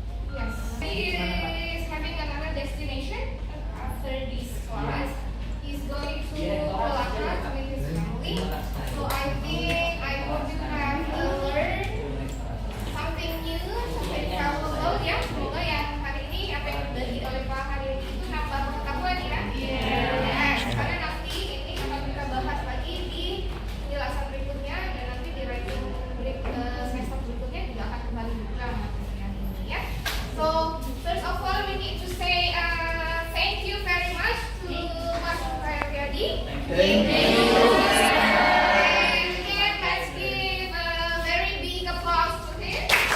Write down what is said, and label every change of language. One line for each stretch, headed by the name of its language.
English: Yes. He is having another destination after this class. He's going to Malacca to meet his family. So I think I hope you have learned something new, something valuable ya.
Indonesian: Semoga yang hari ini apa yang dibagi oleh Pak hari ini itu nambah pengetahuan ya. Yes. Karena nanti ini akan kita bahas lagi di penjelasan berikutnya dan nanti di writing semester berikutnya juga akan kembali buka materinya ini ya.
English: So first of all we need to say thank you very much to Mas Sukaryadi. Thank you. And again, let's give a very big applause to him.